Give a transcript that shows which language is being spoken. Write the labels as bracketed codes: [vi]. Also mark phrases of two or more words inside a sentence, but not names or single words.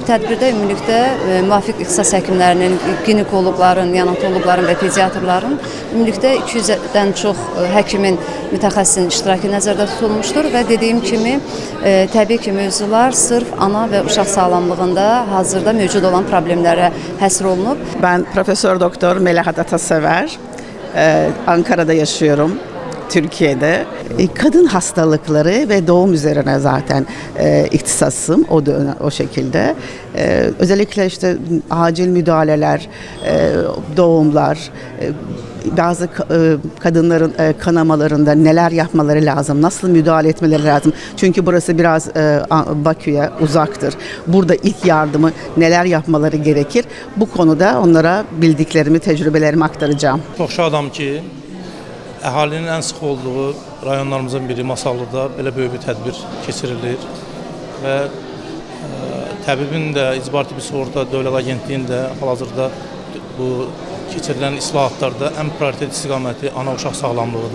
[az] Tədbirdə ümumilikdə müvafiq ixtisas həkimlərinin, ginekoloqların, neonatoloqların və pediatrların ümumilikdə 200-dən çox həkimin, mütəxəssisin iştirakı nəzərdə tutulmuşdur və dediyim kimi təbii ki, mövzular sırf ana və uşaq sağlamlığında hazırda mövcud olan problemlərə həsr olunub. [tr] Ben Profesör Doktor Melahat Atasever, Ankara'da yaşıyorum, Türkiye'de. Kadın hastalıkları ve doğum üzerine zaten ihtisasım o şekilde. Özellikle işte acil müdahaleler, doğumlar, bazı kadınların kanamalarında neler yapmaları lazım, nasıl müdahale etmeleri lazım. Çünkü burası biraz Bakü'ye uzaktır. Burada ilk yardımı neler yapmaları gerekir. Bu konuda onlara bildiklerimi, tecrübelerimi aktaracağım. [az] Çox şadam ki, əhalinin ən sıx olduğu rayonlarımızın biri Masallıda belə böyük bir tədbir keçirilir və təbibin də İcbari Tibbi Sığorta Dövlət Agentliyinin də hal-hazırda bu keçirilən islahatlarda ən prioritet istiqaməti ana-uşaq sağlamlığıdır.